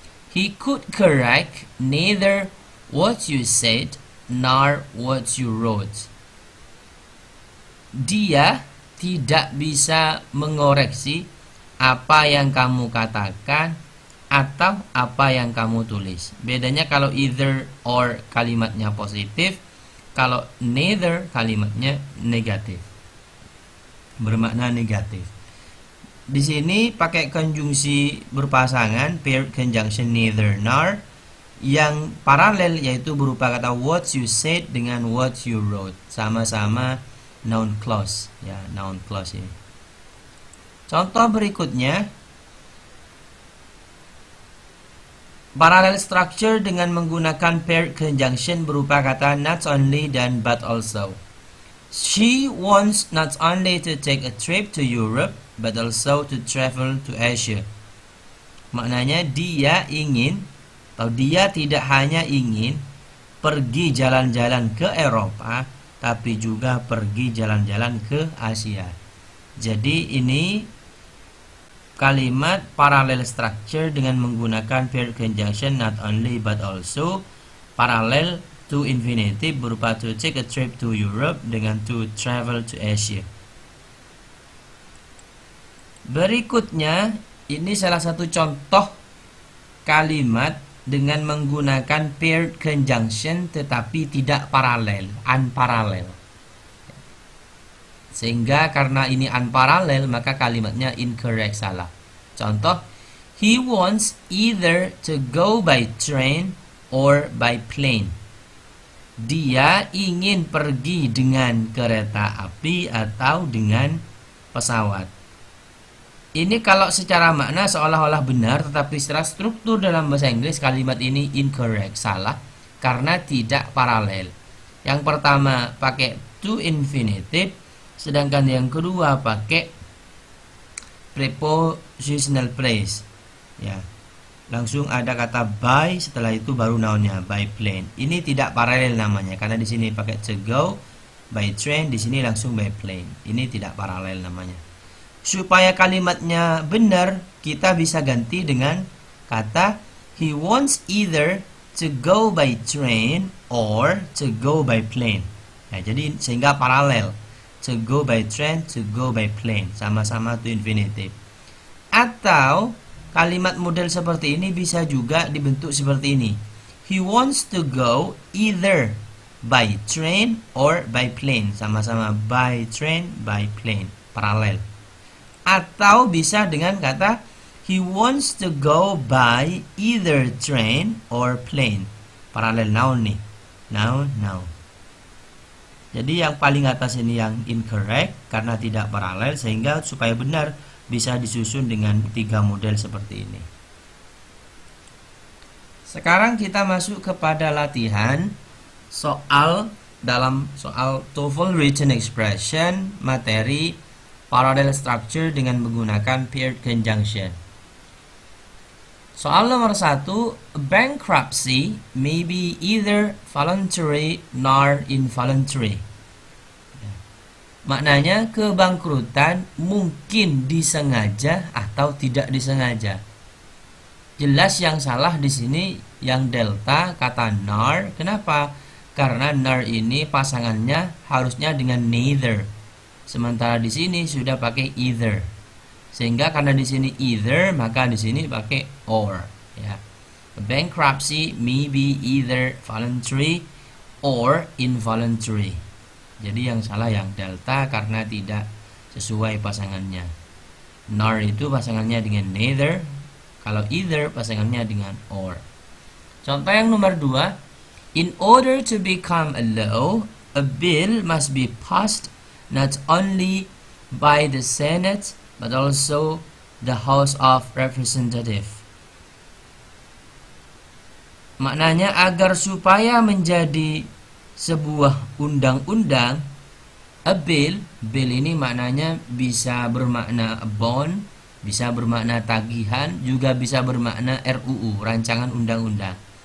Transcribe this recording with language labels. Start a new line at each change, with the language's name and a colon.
English: He could correct neither what you said nor what you wrote.
Indonesian: Dia tidak bisa mengoreksi apa yang kamu katakan atau apa yang kamu tulis. Bedanya kalau either or kalimatnya positif, kalau neither kalimatnya negatif. Bermakna negatif. Di sini pakai konjungsi berpasangan paired conjunction neither nor, yang paralel yaitu berupa kata
English: what you said
Indonesian: dengan
English: what you wrote,
Indonesian: sama-sama noun clause ya, noun clause ini. Contoh berikutnya, parallel structure dengan menggunakan paired conjunction berupa kata not only dan but also.
English: She wants not only to take a trip to Europe but also to travel to Asia.
Indonesian: Maknanya dia ingin atau dia tidak hanya ingin pergi jalan-jalan ke Eropa, tapi juga pergi jalan-jalan ke Asia. Jadi ini kalimat parallel structure dengan menggunakan paired conjunction not only but also, parallel to infinitive berupa
English: to take a trip to Europe
Indonesian: dengan
English: to travel to Asia.
Indonesian: Berikutnya, ini salah satu contoh kalimat dengan menggunakan paired conjunction tetapi tidak paralel, unparallel. Sehingga karena ini unparallel maka kalimatnya incorrect, salah.
English: Contoh, he wants either to go by train or by plane.
Indonesian: Dia ingin pergi dengan kereta api atau dengan pesawat. Ini kalau secara makna seolah-olah benar, tetapi secara struktur dalam bahasa Inggris kalimat ini incorrect, salah, karena tidak paralel. Yang pertama pakai to infinitive, sedangkan yang kedua pakai prepositional phrase. Ya, langsung ada kata by, setelah itu baru nounnya
English: by plane.
Indonesian: Ini tidak paralel namanya, karena di sini pakai
English: to go by train,
Indonesian: di sini langsung
English: by plane.
Indonesian: Ini tidak paralel namanya. Supaya kalimatnya benar, kita bisa ganti dengan kata
English: he wants either to go by train or to go by plane.
Indonesian: Nah, jadi sehingga paralel.
English: To go by train, to go by plane,
Indonesian: sama-sama
English: to infinitive.
Indonesian: Atau kalimat model seperti ini bisa juga dibentuk seperti ini.
English: He wants to go either by train or by plane,
Indonesian: sama-sama
English: by train, by plane, paralel.
Indonesian: Atau bisa dengan kata
English: he wants to go by either train or plane.
Indonesian: Paralel
English: noun
Indonesian: nih.
English: Noun.
Indonesian: Jadi yang paling atas ini yang incorrect karena tidak paralel, sehingga supaya benar bisa disusun dengan 3 model seperti ini. Sekarang kita masuk kepada latihan soal dalam soal TOEFL Written Expression materi parallel structure dengan menggunakan paired conjunction. Soal nomor 1,
English: bankruptcy may be either voluntary nor involuntary.
Indonesian: Maknanya kebangkrutan mungkin disengaja atau tidak disengaja. Jelas yang salah di sini yang delta kata nor. Kenapa? Karena nor ini pasangannya harusnya dengan neither. Sementara di sini sudah pakai either. Sehingga karena di sini either, maka di sini pakai or, ya.
English: Bankruptcy may be either voluntary or involuntary.
Indonesian: Jadi yang salah yang delta karena tidak sesuai pasangannya. Nor itu pasangannya dengan neither, kalau either pasangannya dengan or. Contoh yang nomor 2,
English: in order to become a law, a bill must be passed not only by the Senate but also the House of Representatives.
Indonesian: Maknanya agar supaya menjadi sebuah undang-undang,
English: a bill
Indonesian: ini maknanya bisa bermakna bond, bisa bermakna tagihan, juga bisa bermakna RUU, rancangan undang-undang.